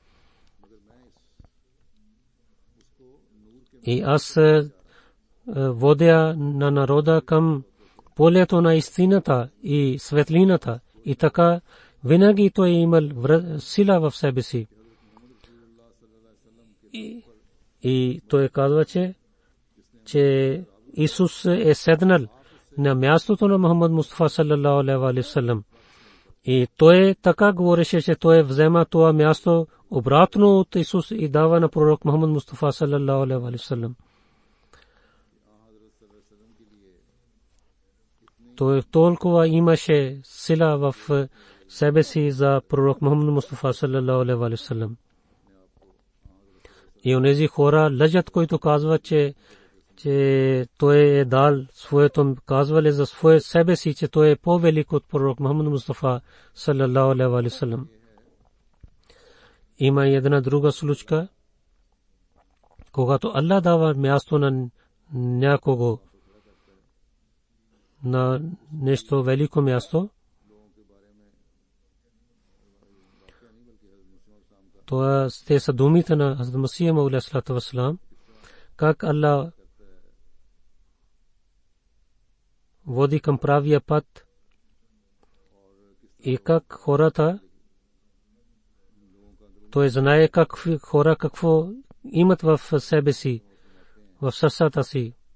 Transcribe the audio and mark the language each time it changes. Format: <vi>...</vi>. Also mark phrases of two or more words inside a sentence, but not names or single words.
<bg>И аз водя на народа към полето на истината и светлината. И така винаги той е имал сила в себе си. И той казва, че Исус е седнал на мястото на Мухаммад Мустафа</bg> <ar>صلى الله عليه وسلم.</ar> <bg>И той така говореше, че той взема това място обратно от Исус и дава на пророк Мухаммад Мустафа</bg> <ar>صلى الله عليه وسلم.</ar> <bg>Той толкова имаше сила в себе си за пророк Мухаммад Мустафа</bg> <ar>صلى الله عليه وسلم.</ar> <bg>И онези хора лъжат, които казват, че той е дал своето, казвали за свое себе си, че той е по-велик от пророк Мухаммад Мустафа</bg> <ar>صلى الله عليه وسلم.</ar> <bg>Има една друга случка, когато Аллах дава място на някого, на нещо велико място, това те са думите на Хазрат Масия Мауд</bg> <ar>عليه الصلاة والسلام,</ar> <bg>как Аллах води към правия път и как хората, той знае как хора какво имат в себе си, в сърцата си.</bg>